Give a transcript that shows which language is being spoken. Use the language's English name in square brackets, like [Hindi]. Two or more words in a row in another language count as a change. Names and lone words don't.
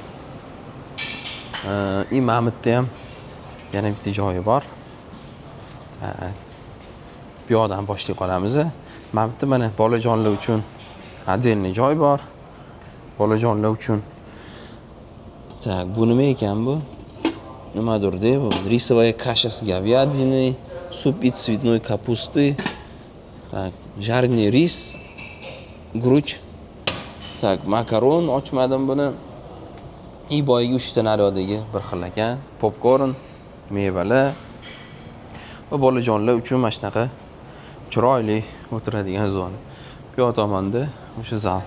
[Uzbek] Mamutda ham yana bitta joyi bor. Bu yoqdan boshlay qolamiz. Mamutda mana bolajonlar uchun отдельный joy bor. Bolajonlar uchun. Tak, bu nima ekan bu? Nimadir deb, [Russian] рисовая каша с говядиной, суп из цветной капусты. Так, жареный рис, [Uzbek] guruch. Tak, makaron ochmadim buni. Boyagi 3 ta naryodagi bir xil ekan. Popkorn, mevalar va bolajonlar uchun mana shunaqa chiroyli o'tiradigan zona. Bu yoq tomonda o'sha zal.